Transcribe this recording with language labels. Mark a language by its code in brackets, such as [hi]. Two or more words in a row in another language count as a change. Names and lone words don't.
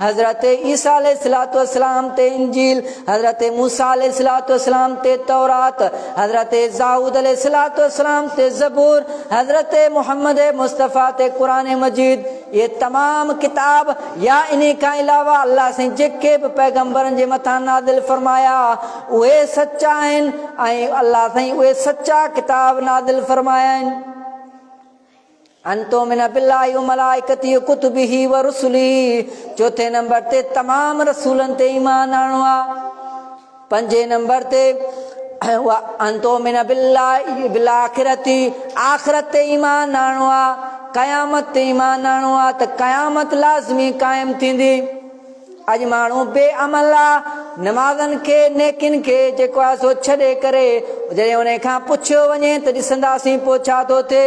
[sd] हज़रत ईसा [ar] عليه الصلاة والسلام [sd] ते इंजील, हज़रत मूसा [ar] عليه الصلاة والسلام [sd] ते तौरात, हज़रत दाऊद [ar] عليه الصلاة والسلام [sd] ते ज़बूर, हज़रत मोहम्मद मुस्तफ़ा ते क़ुरान मजीद। ये तमाम किताब या इन खां अलावा अल्लाह साईं जेके बि पैगंबरनि जे मथां नाज़िल फरमाया उहे सचा आहिनि ऐं अल्लाह साईं उहे सचा किताब नाज़िल फरमाया आहिनि। [ar] أن تؤمن بالله وملائكته وكتبه ورسله, [sd] 4 नंबर ते तमाम रसूलनि ते ईमान आणणो आहे। 5 नंबर ते [ar] أن تؤمن بالله بالآخرة, [sd] आखिरत ते ईमान आणणो आहे। क़यामत ते ईमान आणणो आहे त क़यामत लाज़मी क़ाइम थींदी। अॼु माण्हू बेअमल आहे, नमाज़नि खे नेकिन खे जेको आहे सो छॾे करे जॾहिं उन खां पुछियो वञे त ॾिसंदासीं पोइ छा थो थिए।